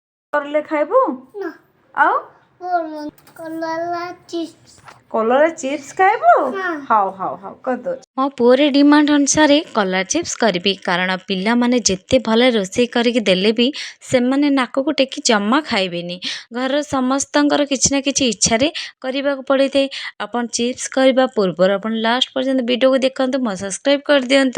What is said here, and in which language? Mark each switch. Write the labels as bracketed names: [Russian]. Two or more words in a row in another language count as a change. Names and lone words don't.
[Odia] କରଲେ ଖାଇବୁ ना आउ କଲରା ଚିପ୍ସ କଲର ଚିପ୍ସ ଖାଇବୁ हाँ [Hindi] हाउ हाउ हाउ कर दो [Odia] ମୋ ପୁଅର ଡିମାଣ୍ଡ ଅନୁସାରେ କଲରା ଚିପ୍ସ କରିବି କାରଣ ପିଲାମାନେ ଯେତେ ଭଲ ରୋଷେଇ କରିକି ଦେଲେ ବି ସେମାନେ ନାକକୁ ଟେକି ଜମା ଖାଇବେନି। ଘରର ସମସ୍ତଙ୍କର କିଛି ନା କିଛି ଇଚ୍ଛାରେ କରିବାକୁ ପଡ଼ିଥାଏ। ଆପଣ ଚିପ୍ସ କରିବା ପୂର୍ବରୁ ଆପଣ ଲାଷ୍ଟ ପର୍ଯ୍ୟନ୍ତ ଭିଡ଼ିଓକୁ ଦେଖନ୍ତୁ, ମୋ ସବସ୍କ୍ରାଇବ୍ କରିଦିଅନ୍ତୁ।